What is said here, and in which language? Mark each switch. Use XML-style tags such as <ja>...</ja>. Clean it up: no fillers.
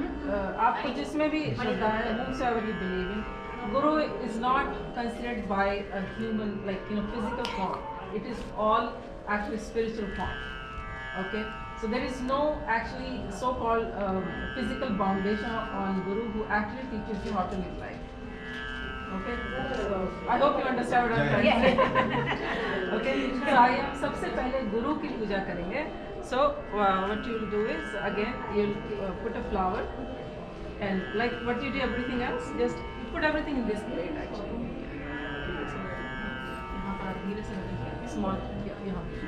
<hi>आपको जिसमें भी श्रद्धा है,</hi> <en>whomsoever you believe in, Guru is not considered by a human, physical form. It is all actually spiritual form. Okay, so there is no actually so-called physical foundation on Guru who actually teaches you how to live life. Okay, so I hope you understand what I'm trying to say. Okay, so</en> <hi>हम सबसे पहले गुरु की पूजा करेंगे.</hi> <en>So what you will do is, again you'll put a flower, and like what you do everything else, just put everything in this plate actually.</en> <hi>यहाँ पर धीरे से small यहाँ.</hi>